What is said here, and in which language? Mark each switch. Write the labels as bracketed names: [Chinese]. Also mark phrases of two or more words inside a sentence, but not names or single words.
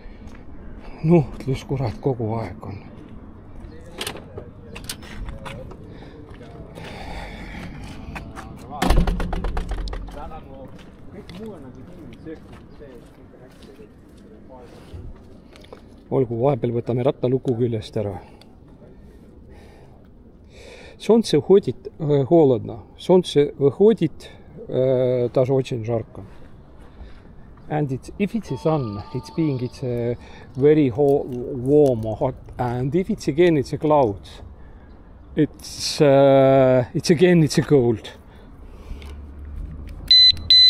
[Estonian] Nuhtlus kurat kogu aeg on. Olgu, vahepeal võtame rattaluku küljest ära. [Russian] Солнце уходит холодно. Солнце выходит, даже очень жарко. [English] And if it's a sun, it's very warm or hot. And if it's again, it's a cloud. It's a cold.